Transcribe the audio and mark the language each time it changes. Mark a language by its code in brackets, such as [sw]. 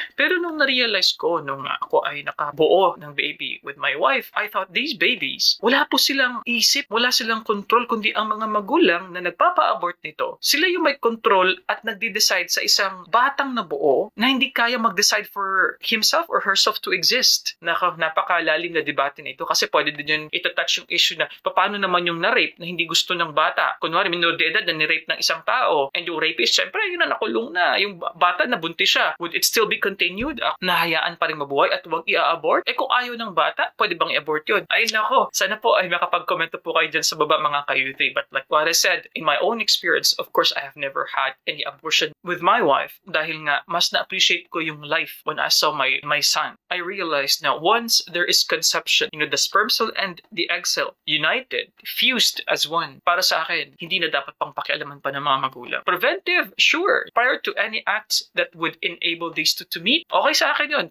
[tl] Pero nung na-realize ko, nung ako ay nakabuo ng baby [en] with my wife, I thought, these babies, [tl] wala po silang isip, wala silang control, kundi ang mga magulang na nagpapa-abort nito, sila yung may control at nagde-decide sa isang batang nabuo na hindi kaya mag-decide [en] for himself or herself to exist. [tl] Napakalalim na debate nito kasi pwede din yun ito-touch yung issue na paano naman yung na-rape na hindi gusto ng bata. Kunwari, minor de edad na ni-rape ng isang tao and yung rapist, syempre, yun na nakulong na. Yung bata na buntis siya, [en] would it still be continued? [tl] Nahayaan pa rin mabuhay at huwag i-abort? Kung ayaw ng bata, pwede bang i-abort yun? Ay nako, sana po ay makapag-komento po kayo dyan sa baba mga kayuti. [en] But like what I said, in my own experience, of course, I have never had any abortion with my wife [tl] dahil nga mas na-appreciate ko yung life [en] when I saw my son. I realized now once there is conception, the sperm cell and the egg cell united, fused as one. [tl] Para sa akin, hindi na dapat pang pakialaman pa ng mga magulang. [en] Preventive, sure. Prior to any acts that would enable these two to meet, [tl] okay sa akin yun.